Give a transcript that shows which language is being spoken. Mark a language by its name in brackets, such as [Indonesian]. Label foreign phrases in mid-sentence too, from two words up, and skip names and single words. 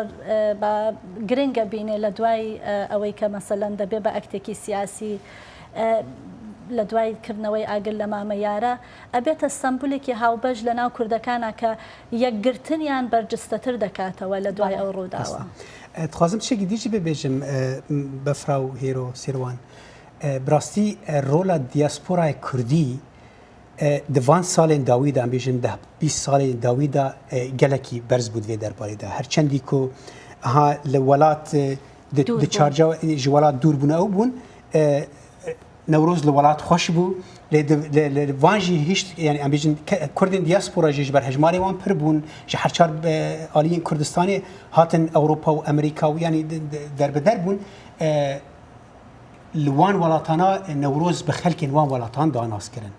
[Central Kurdish] گرنگە بینێ لە دوای ئەوەی کە مەسەلەن دەبێ بە ئەکتێکی سیاسی لە دوای کردنەوەی ئاگر لە مامەیارە ئەبێتە سمبولێکی هاوبەش لە ناو کوردەکانە کە یەکگرتنیان بەرجستەتر دەکاتەوە لە دوای ئەو ڕووداوە. [Kurdish] دخوازم شتێکی دیجی ببێژم بەفرا و هێرۆ سێروان بڕاستی ڕۆڵە دیاسپۆرای کوردی دوان سالên dawî de em bêjin 20 salên dawî de gelekî berz bû divê derbarê de her çendî ku ha li welat di çarca ji welat dûr bûne ew bûn Newroz li welat xweş bû lê van jî hîş yani em bêjin Kurdên diaspora jî ji ber hejmarê wan pir bûn ji her çar aliyên Kurdistanê hatin Ewropa û Amerîka û yanî derbeder bûn li wan welatana Newroz bi xelkên wan welatan danas kirin.